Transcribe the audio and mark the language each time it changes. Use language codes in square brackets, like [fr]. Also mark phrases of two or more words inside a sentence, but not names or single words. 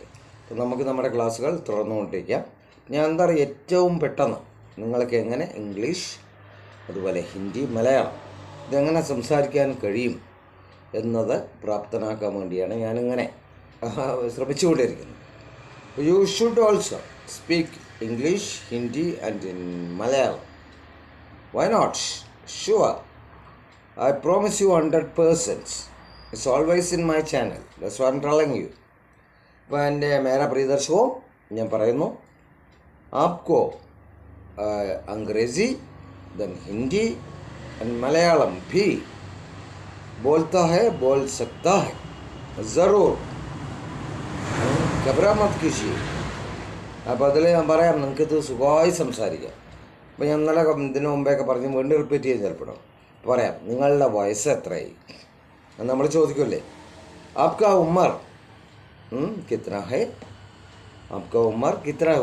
[ml] അപ്പോൾ നമുക്ക് നമ്മുടെ ക്ലാസ്സുകൾ തുറന്നുകൊണ്ടിരിക്കാം. ഞാൻ എന്താ പറയുക, ഏറ്റവും പെട്ടെന്ന് നിങ്ങൾക്ക് എങ്ങനെ ഇംഗ്ലീഷ്, അതുപോലെ ഹിന്ദി, മലയാളം ഇതെങ്ങനെ സംസാരിക്കാൻ കഴിയും എന്നത് പ്രാപ്തനാക്കാൻ വേണ്ടിയാണ് ഞാനിങ്ങനെ ശ്രമിച്ചുകൊണ്ടിരിക്കുന്നത്. [en] You should also speak English, Hindi and in Malayalam. Why not? Sure. I promise you 100%. It's always in my channel. That's what I'm telling you. [ml] അപ്പോൾ എൻ്റെ [hi] മേരാ [ml] പ്രിയദർശകവും ഞാൻ പറയുന്നു, [hi] ആപ്കോ अंग्रेज़ी, then हिंदी and मलयालम भी बोलता है, बोल सकता है. ज़रूर घबरा मत कीजिए. [ml] അപ്പോൾ അതിൽ ഞാൻ പറയാം, നിങ്ങൾക്കിത് സുഖമായി സംസാരിക്കാം. അപ്പോൾ ഞാൻ ഇന്നലെ ഇതിന് മുമ്പേയൊക്കെ പറഞ്ഞ് വീണ്ടും റിപ്പീറ്റ് ചെയ്യാൻ ചിലപ്പോൾ പറയാം. നിങ്ങളുടെ വയസ്സ് എത്രയായി നമ്മൾ ചോദിക്കുമല്ലേ. [hi] आपका उम्र कितना है, आपका उम्र कितना है.